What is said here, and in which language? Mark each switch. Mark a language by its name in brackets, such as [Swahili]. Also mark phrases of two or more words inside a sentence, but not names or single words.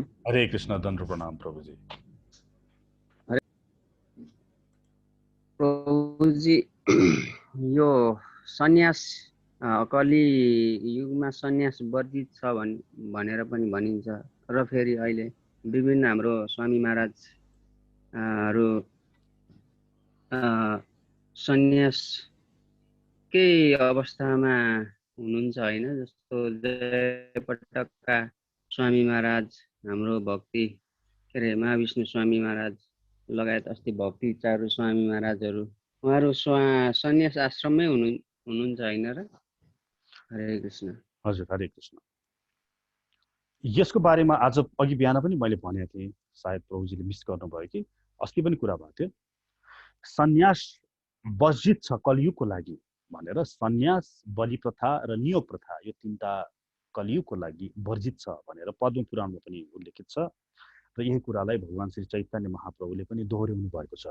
[Sanskrit] हरे कृष्ण, [Nepali] दण्ड प्रणाम प्रभुजी। प्रभुजी, यो सन्यास अकाली युगमा सन्यास वर्जित छ भनेर पनि भनिन्छ र फेरि अहिले विभिन्न हाम्रो स्वामी महाराजहरू सन्यासकै अवस्थामा हुनुहुन्छ हैन? जस्तो जयपटकका स्वामी महाराज, हाम्रो भक्ति के अरे महाविष्णु स्वामी महाराज लगायत अस्ति भक्ति चारु स्वामी महाराजहरू, उहाँहरू सन्यास आश्रममै हुनुहुन्छ हैन र? [Sanskrit] हरे कृष्ण। [Nepali] हजुर, [Sanskrit] हरे कृष्ण। [Nepali] यसको बारेमा आज अघि बिहान पनि मैले भनेको थिएँ, सायद प्रभुजीले मिस गर्नुभयो कि अस्ति पनि कुरा भएको थियो। सन्यास वर्जित छ कलियुगको लागि भनेर सन्यास, बलि प्रथा र नियोग प्रथा यो तीनटा कलियुगको लागि वर्जित छ भनेर पद्म पुराणमा पनि उल्लेखित छ र यही कुरालाई भगवान श्री चैतन्य महाप्रभुले पनि दोहोऱ्याउनु भएको छ।